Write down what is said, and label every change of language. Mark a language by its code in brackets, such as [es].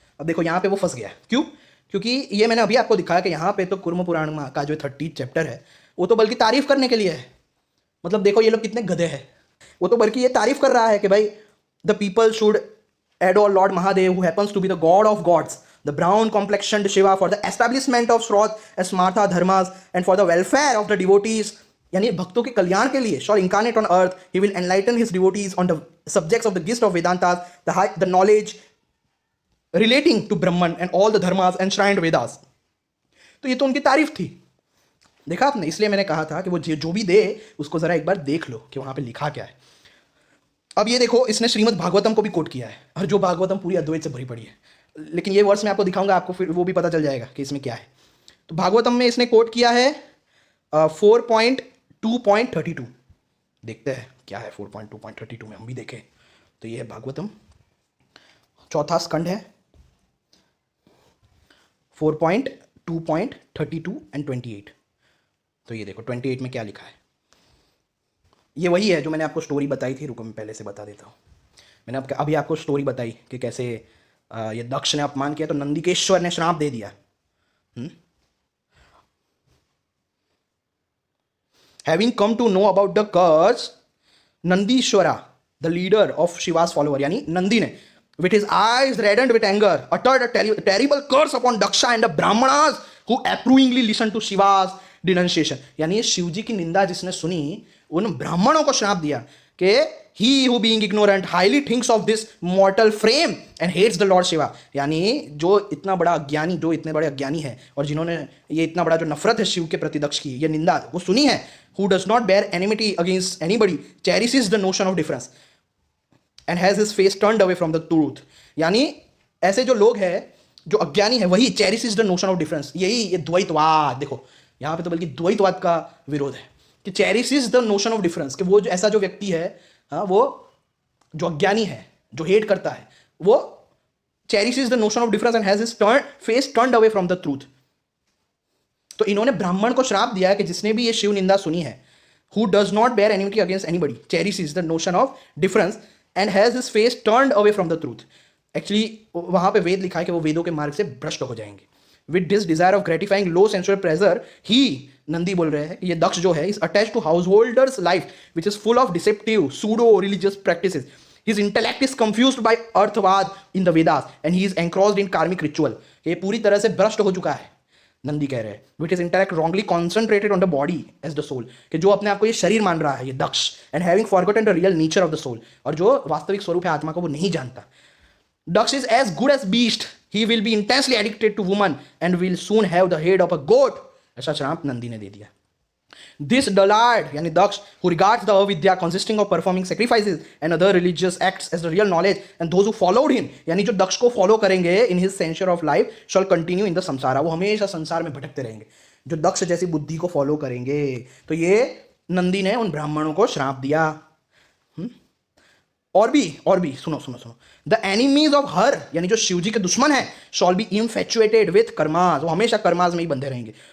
[hi] अब देखो यहाँ पे वो फंस गया, क्यों? क्योंकि ये मैंने अभी आपको दिखाया कि यहाँ पे तो कुर्म पुराण का जो 30th चैप्टर है वो तो बल्कि तारीफ करने के लिए है। मतलब देखो ये लोग कितने गधे हैं, वो तो बल्कि ये तारीफ कर रहा है कि भाई [en] the people should adore Lord Mahadev who happens to be the god of gods, the brown complexioned Shiva for the establishment of Shrod and Smartha dharmas and for the welfare of the devotees, [hi] यानी भक्तों के कल्याण के लिए, [en] shall incarnate on earth. He will enlighten his devotees on the subjects of the gist of Vedantas, the knowledge relating to Brahman and all the dharmas enshrined Vedas. [hi] तो ये तो उनकी तारीफ थी, देखा आपने, इसलिए मैंने कहा था कि वो जो भी दे उसको जरा एक बार देख लो कि वहां पे लिखा क्या है. अब ये देखो, इसने श्रीमद् भागवतम को भी कोट किया है, और जो भागवतम पूरी अद्वैत से भरी पड़ी है, लेकिन ये वर्ड्स मैं आपको दिखाऊंगा, आपको फिर वो भी पता चल जाएगा कि इसमें क्या है. तो भागवतम में इसने कोट किया है 4.2.32. देखते हैं क्या है 4.2.32 में, हम भी देखें. तो ये है भागवतम, चौथा स्कंड है, 4.2.32 एंड 28. तो ये देखो 28 में क्या लिखा है. ये वही है जो मैंने आपको स्टोरी बताई थी, रुको मैं पहले से बता देता हूँ. मैंने अभी आपको स्टोरी बताई कि कैसे ये दक्ष ने अपमान किया तो नंदिकेश्वर ने श्राप दे दिया. [en] Having come to know about the curse, Nandishwara, the leader of Shiva's follower, [hi] यानी नंदी ने, [en] with his eyes reddened with anger, uttered a terrible curse upon Daksha and the Brahmanas who approvingly listened to Shiva's denunciation. [hi] यानी शिव जी की निंदा जिसने सुनी, उन ब्राह्मणों को श्राप दिया कि [en] he who being ignorant highly thinks of this mortal frame and hates the Lord Shiva. [hi] यानी जो इतना बड़ा अज्ञानी, जो इतने बड़े अज्ञानी है और जिन्होंने ये इतना बड़ा जो नफरत है शिव के प्रति दक्ष की, ये निंदा वो सुनी है, [en] who does not bear enmity against anybody, cherishes the notion of difference and has his face turned away from the truth. [hi] यानी ऐसे जो लोग हैं, जो अज्ञानी है, वही [en] cherishes the notion of difference. [hi] यही ये द्वैतवाद, देखो यहाँ पे तो बल्कि द्वैतवाद का विरोध है कि [en] cherishes the notion of difference, [hi] कि वो जो ऐसा जो व्यक्ति है, हाँ, वो जो अज्ञानी है, जो हेट करता है, वो [en] cherishes the notion of difference and has his face turned away from the truth. [hi] तो इन्होंने ब्राह्मण को श्राप दिया कि जिसने भी ये शिव निंदा सुनी है, [en] who does not bear enmity against anybody, cherishes the notion of difference and has his face turned away from the truth. [hi] Actually वहां पे वेद लिखा है कि वो वेदों के मार्ग से भ्रष्ट हो जाएंगे. [en] With this desire of gratifying low sensual pleasure, he, [hi] Nandi बोल रहे हैं, ये दक्ष जो है, [en] is attached to householder's life which is full of deceptive pseudo religious practices. His intellect is confused by arthavada in the Vedas and he is engrossed in karmic ritual. [hi] ये पूरी तरह से भ्रष्ट हो चुका है, नंदी कह रहे हैं. [en] With his intellect wrongly concentrated on the body as the soul, [hi] कि जो अपने आप को ये शरीर मान रहा है, ये दक्ष, [en] and having forgotten the real nature of the soul, [hi] और जो वास्तविक स्वरूप है आत्मा को वो नहीं जानता. [en] Daksh is as good as beast. He will be intensely addicted to woman and will soon have the head of a goat. [hi] ऐसा श्राप नंदी ने दे दिया. [en] This dullard, [hi] यानी दक्ष, [en] who regards the avidya consisting of performing sacrifices and other religious acts as the real knowledge, and those who followed him, [hi] यानी जो दक्ष को follow करेंगे [en] in his censure of life, shall continue in the samsara. [hi] वो हमेशा संसार में भटकते रहेंगे, जो दक्ष जैसी बुद्धि को फॉलो करेंगे. तो ये नंदी ने उन ब्राह्मणों को श्राप दिया. और भी सुनो. [en] the enemies of Har, [hi] यानी जो शिव जी के दुश्मन है, [en] shall be infatuated with karmas, [hi] वो हमेशा कर्मास में ही बंधे रहेंगे.